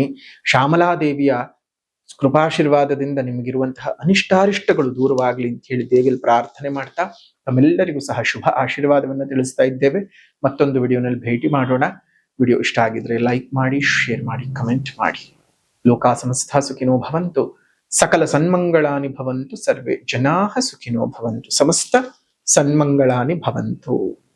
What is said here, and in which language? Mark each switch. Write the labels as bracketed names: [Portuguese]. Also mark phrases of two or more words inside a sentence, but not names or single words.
[Kannada] ಶ್ಯಾಮಲಾದೇವಿಯ ಕೃಪಾಶೀರ್ವಾದದಿಂದ ನಿಮಗಿರುವಂತಹ ಅನಿಷ್ಟಾರಿಷ್ಟಗಳು ದೂರವಾಗಲಿ ಅಂತ ಹೇಳಿ ದೇವಿಯಲ್ಲಿ ಪ್ರಾರ್ಥನೆ ಮಾಡ್ತಾ ತಮ್ಮೆಲ್ಲರಿಗೂ ಸಹ ಶುಭ ಆಶೀರ್ವಾದವನ್ನು ತಿಳಿಸ್ತಾ ಇದ್ದೇವೆ. ಮತ್ತೊಂದು ವಿಡಿಯೋನಲ್ಲಿ ಭೇಟಿ ಮಾಡೋಣ. ವಿಡಿಯೋ ಇಷ್ಟ ಆಗಿದ್ರೆ ಲೈಕ್ ಮಾಡಿ, ಶೇರ್ ಮಾಡಿ, ಕಮೆಂಟ್ ಮಾಡಿ. [Sanskrit] ಲೋಕಾ ಸಮಸ್ತ ಸುಖಿನೋ ಭವಂತು, ಸಕಲ ಸನ್ಮಂಗಳಾನಿ ಭವಂತು, ಸರ್ವೇ ಜನಾಃ ಸುಖಿನೋ ಭವಂತು, ಸಮಸ್ತ ಸನ್ಮಂಗಳಾನಿ ಭವಂತು.